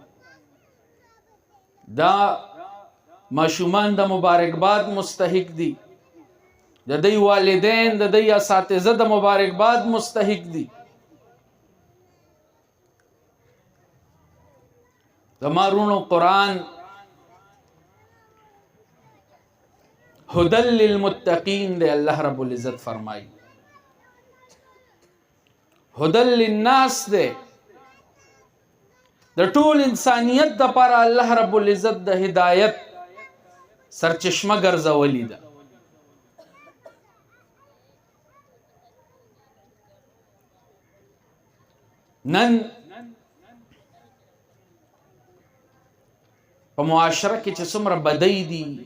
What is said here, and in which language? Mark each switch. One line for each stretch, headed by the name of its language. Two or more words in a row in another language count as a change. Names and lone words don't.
Pashto: دا ماشومان د مبارکباد مستحق دي، د دی والدین د دی اساتذه د مبارکباد مستحق دي. زمارونو قرآن
Arabic: هدل للمتقین
Pashto: دے، اللہ رب العزت فرمائی
Arabic: هدل للناس
Pashto: دے، د ټول انسانیت د پاره الله رب العزت د هدایت سرچشمه ګرځولې ده. نن په معاشره کې چې څومره بدۍ دي،